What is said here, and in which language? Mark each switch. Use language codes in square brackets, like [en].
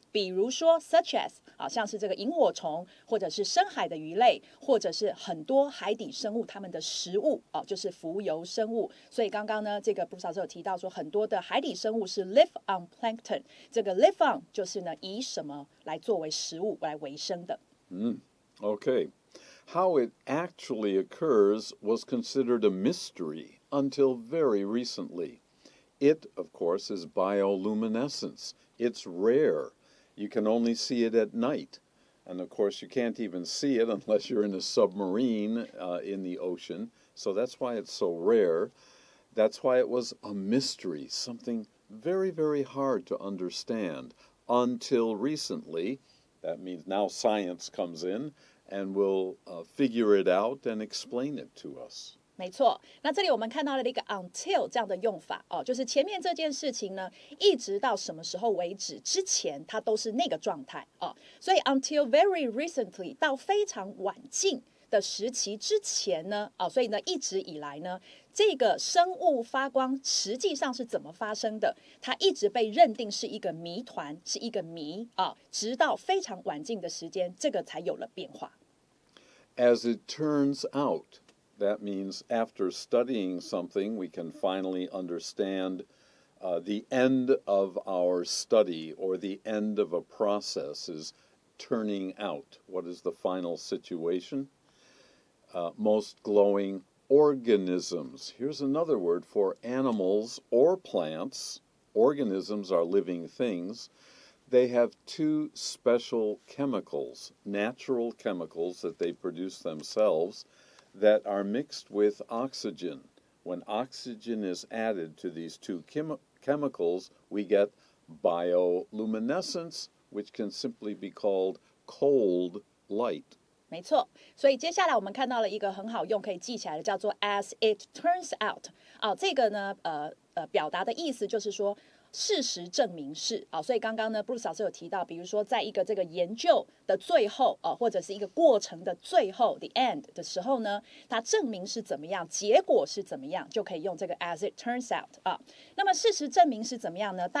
[zh] 比如说 [en] such as [zh] 像是这个萤火虫，或者是深海的鱼类，或者是很多海底生物它们的食物就是浮游生物。所以刚刚呢，这个Bruce老师有提到说，很多的海底生物是 [en] live on plankton。 [zh] 这个 [en] live on [zh] 就是呢，以什么来作为食物来维生的。 [en] Okay. How it actually occurs was considered a mystery until very recently. It, of course, is bioluminescence. It's rare. You can only see it at night. And of course, you can't even see it unless you're in a submarine in the ocean. So that's why it's so rare. That's why it was a mystery, something very, very hard to understand until recently. That means now science comes in and will figure it out and explain it to us. [zh] 没错，那这里我们看到了一个 until 这样的用法就是前面这件事情呢，一直到什么时候为止之前，它都是那个状态所以 [en] until very recently [zh] 到非常晚近的时期之前呢所以呢一直以来呢，这个生物发光实际上是怎么发生的？它一直被认定是一个谜团，是一个谜直到非常晚近的时间，这个才有了变化。 [en] As it turns out.That means after studying something, we can finally understand the end of our study or the end of a process is turning out. What is the final situation? Most glowing organisms. Here's another word for animals or plants. Organisms are living things. They have two special chemicals, natural chemicals that they produce themselves.That are mixed with oxygen. When oxygen is added to these two chemicals, we get bioluminescence, which can simply be called cold light. [zh] 没错，所以接下来我们看到了一个很好用可以记起来的，叫做 [en] as it turns out [zh] 这个呢表达的意思就是说事实证明是所以刚刚呢 Bruce 老师有提到，比如说在一个这个研究的最后或者是一个过程的最后 [en] the end [zh] 的时候呢，它证明是怎么样，结果是怎么样，就可以用这个 as it turns out 那么事实证明是怎么样呢？